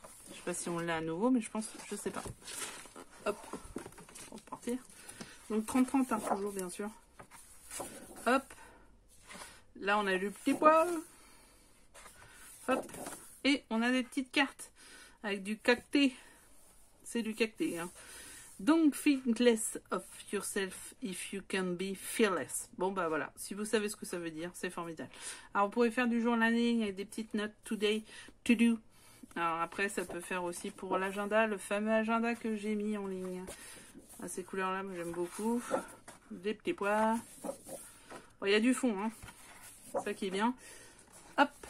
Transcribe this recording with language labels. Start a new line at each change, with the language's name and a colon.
French: Je sais pas si on l'a à nouveau, mais je sais pas. Hop, on va partir. Donc 30-30, hein, toujours bien sûr. Hop. Là, on a le petit poil. Hop. Et on a des petites cartes avec du cacté. C'est du cacté. Hein.
English: Don't think less of yourself if you can be fearless.
French: Bon, bah voilà. Si vous savez ce que ça veut dire, c'est formidable. Alors, vous pourrez faire du journaling avec des petites notes
English: today, to do.
French: Alors après, ça peut faire aussi pour l'agenda, le fameux agenda que j'ai mis en ligne. À ces couleurs-là, moi j'aime beaucoup. Des petits pois. Bon, il y a du fond, hein. C'est ça qui est bien. Hop.